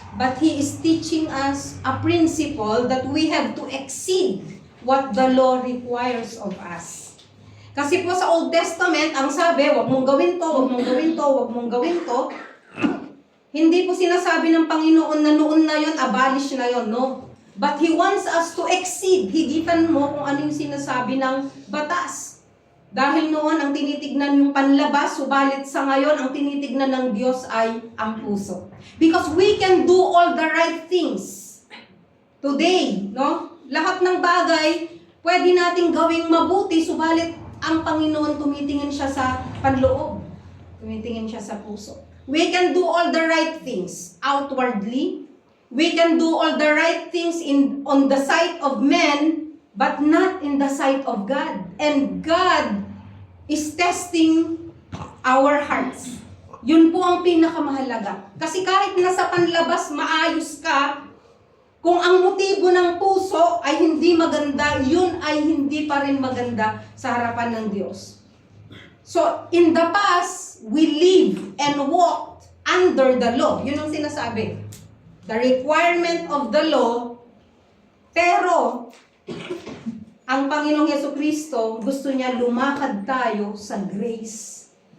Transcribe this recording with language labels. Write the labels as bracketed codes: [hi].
[en] But He is teaching us a principle that we have to exceed what the law requires of us. [tl] Kasi po sa Old Testament, ang sabi, wag mong gawin to, wag mong gawin to, wag mong gawin to. Hindi po sinasabi ng Panginoon na noon na yon, abolish na yon, no? [en] But He wants us to exceed. [tl] Higitan mo kung ano yung sinasabi ng batas. Dahil noon, ang tinitignan yung panlabas, subalit sa ngayon, ang tinitignan ng Diyos ay ang puso. [en] Because we can do all the right things today, no? [tl] Lahat ng bagay, pwede nating gawing mabuti, subalit ang Panginoon tumitingin siya sa panloob. Tumitingin siya sa puso. [en] We can do all the right things outwardly. We can do all the right things on the sight of men, but not in the sight of God. And God is testing our hearts. [tl] Yun po ang pinakamahalaga. Kasi kahit nasa panlabas maayos ka, kung ang motibo ng puso ay hindi maganda, yun ay hindi pa rin maganda sa harapan ng Diyos. [en] So, in the past, we live and walked under the law. [tl] Yun ang sinasabi. [en] The requirement of the law, [tl] pero ang Panginoong Jesucristo, gusto niya lumakad tayo sa grace.